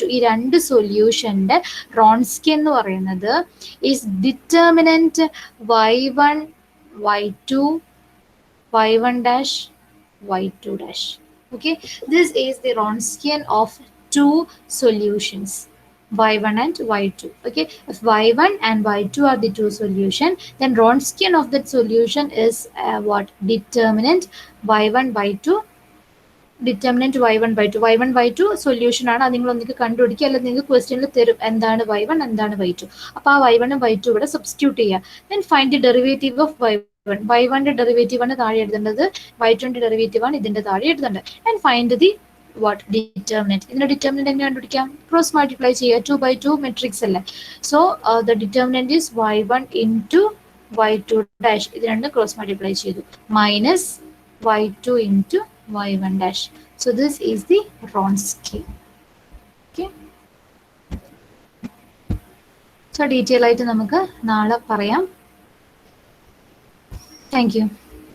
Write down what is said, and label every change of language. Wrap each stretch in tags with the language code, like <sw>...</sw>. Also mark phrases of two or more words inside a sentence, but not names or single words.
<ml>ഈ രണ്ട് സൊല്യൂഷൻ്റെ Wronskian എന്ന് പറയുന്നത്</ml> <en>is determinant y1 y2 y1 dash y2 dash. Okay, this is the Wronskian of two solutions, y1 and y2. Okay, if y1 and y2 are the two solution, then Wronskian of that solution is what? Determinant y1 y2. Determinant y1 y2</en> <ml>സൊല്യൂഷൻ ആണ്. അത് നിങ്ങൾ ഒന്നിക്ക് കണ്ടുപിടിക്കുക, അല്ലെങ്കിൽ നിങ്ങൾക്ക് ക്വസ്റ്റ്യനിൽ തരും എന്താണ് y1 എന്താണ് y2. അപ്പോൾ ആ y1 y2 ഇവിടെ സബ്സ്റ്റിറ്റ്യൂട്ട് ചെയ്യുക.</ml> <en>then find the derivative of y1</en> <ml>ഡെറിവേറ്റീവ് ആണ് താഴെ എഴുതേണ്ടത്, y2 ഡെറിവേറ്റീവ് ആണ് ഇതിന്റെ താഴെ എഴുതേണ്ടത്.</ml> <en>and find the what? determinant.</en> <ml>ഇതിന്റെ ഡിറ്റർമിനന്റ് എങ്ങനെ കണ്ടുപിടിക്കാം?</ml> <en>cross multiply</en> <ml>ചെയ്യുക. 2/2 മെട്രിക്സ് അല്ലേ.</ml> <en>so the determinant is y1 into y2 dash.</en> <ml>ഇത് രണ്ടും</ml> <en>cross multiply</en> <ml>ചെയ്തു.</ml> <en>minus y2 into y1 dash. So this is the Wronskian. Okay, so</en> <ml>detail ആയിട്ട് നമുക്ക് നാളെ പറയാം.</ml> <en>Thank you.</en>